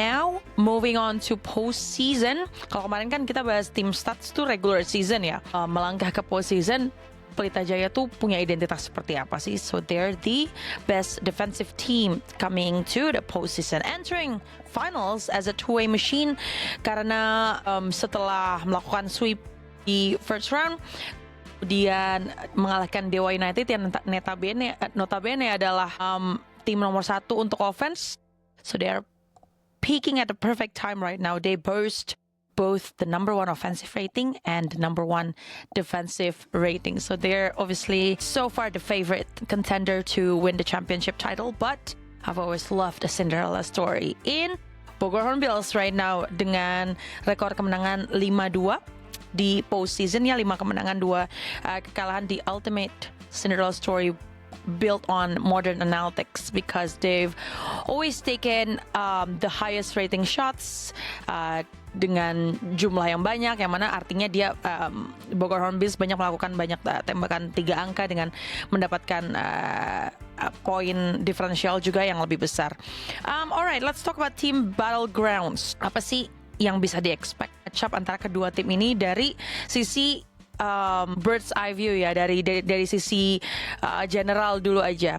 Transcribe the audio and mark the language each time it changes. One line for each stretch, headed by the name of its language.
English: Now moving on to postseason.
Indonesian: Kalau kemarin kan kita bahas team stats tuh regular season ya. Melangkah ke postseason, Pelita Jaya tuh punya identitas seperti apa sih?
English: So they're the best defensive team coming to the postseason, entering finals as a two-way machine.
Indonesian: Karena setelah melakukan sweep di first round, kemudian mengalahkan Dewa United yang notabene adalah tim nomor 1 untuk offense.
English: So they're peaking at the perfect time right now. They boast both the number 1 offensive rating and the number 1 defensive rating. So they're obviously so far the favorite contender to win the championship title. But I've always loved the Cinderella story in Bogor Hornbills right now
Indonesian: dengan rekor kemenangan 5-2 di postseason ya, 5 kemenangan 2 kekalahan. Di
English: ultimate Cinderella story built on modern analytics because they've always taken the highest rating shots
Indonesian: dengan jumlah yang banyak, yang mana artinya dia Bogor Hornbills banyak melakukan banyak tembakan 3 angka dengan mendapatkan poin diferensial juga yang lebih besar.
English: Alright, let's talk about team battlegrounds.
Indonesian: Apa sih yang bisa di-expect matchup antara kedua tim ini dari sisi bird's eye view ya, dari sisi general dulu aja.